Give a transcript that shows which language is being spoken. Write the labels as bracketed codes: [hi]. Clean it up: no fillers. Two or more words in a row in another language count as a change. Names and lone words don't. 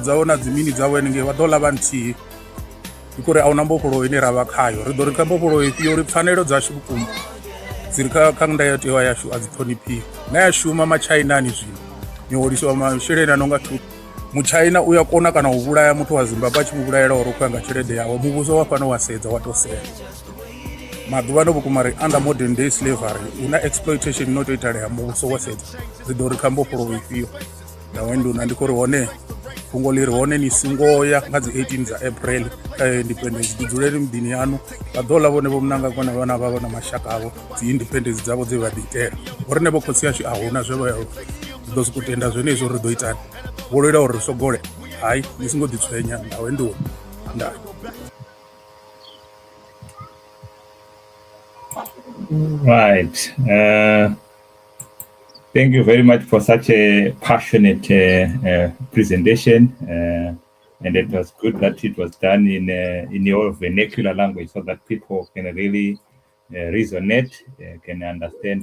[ve] dzavho na dzimini dzavho henengei vha ḓo ḽa nthihi ndi khori a hu na mbofholowo ine ra vha khayo ri ḓo ri kha mbofholowo ifhio uri pfhanelo dzashu vhukuma dzi ri kha ndayotewa yashu a dzi ṱhoniphiwi na ya shuma machainani zwino ni holiswa masheleni a no nga thu muchaina u ya kona kana u vhulaya muthu wa Zimbabwe a tshi mu vhulaela uri u khou ya nga tshelede yawe muvhuso wa fana wa sedza wa to sea maḓuvha ano vhukuma ri [en] under modern day slavery [ve] una exploitation no to italea muvhuso wa sedza dzi ḓo ri kha mbofholowo ifhio nawe nduna ndi khori hone fhungo ḽi ri hone ni songo ya nga dzi 18 dza April independence ḓi dzuleni miḓini yanu vha ḓo ḽa vhone vho munanga kona vhana vhavho na mashaka avho dzi independence dzavho dze vha ḓi itela uri ne vho khotsi yashu a huna zwe vha ḓo sokou tenda zwenezwo ri ḓo itani vho lwela uri ri sogole hayi ni songo ḓitswenya nawe nduni ndaa. [en] Right. Thank you very much for such a passionate presentation, and it was good that it was done in your vernacular language so that people can really resonate, can understand.